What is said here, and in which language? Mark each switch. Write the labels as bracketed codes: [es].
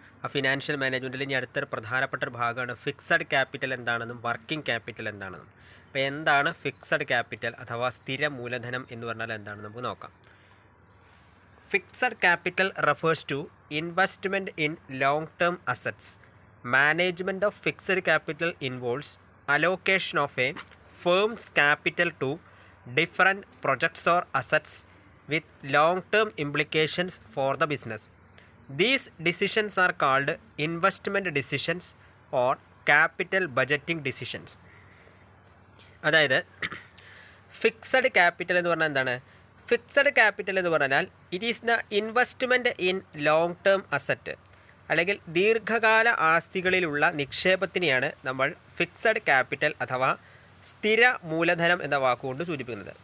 [ml] ആ ഫിനാൻഷ്യൽ മാനേജ്മെൻറ്റിൽ ഇനി അടുത്തൊരു പ്രധാനപ്പെട്ട ഒരു ഭാഗമാണ് ഫിക്സഡ് ക്യാപിറ്റൽ എന്താണെന്നും വർക്കിംഗ് ക്യാപിറ്റൽ എന്താണെന്നും. അപ്പോൾ എന്താണ് ഫിക്സഡ് ക്യാപിറ്റൽ അഥവാ സ്ഥിര മൂലധനം എന്ന് പറഞ്ഞാൽ എന്താണെന്ന് നമുക്ക് നോക്കാം. [en] Fixed capital refers to investment in long term assets. Management of fixed capital involves allocation of a firm's capital to different projects or assets with long-term implications for the business. These decisions are called investment decisions or capital budgeting decisions. [ml] അതായത് fixed capital എന്ന് പറഞ്ഞാൽ എന്താണ്? Fixed capital എന്ന് പറഞ്ഞാൽ [en] it is the investment in long term asset, [ml] അല്ലെങ്കിൽ ദീർഘകാല ആസ്തികളിലുള്ള നിക്ഷേപത്തിനെയാണ് നമ്മൾ fixed capital അഥവാ സ്ഥിര മൂലധനം എന്ന വാക്കുകൊണ്ട് സൂചിപ്പിക്കുന്നത്.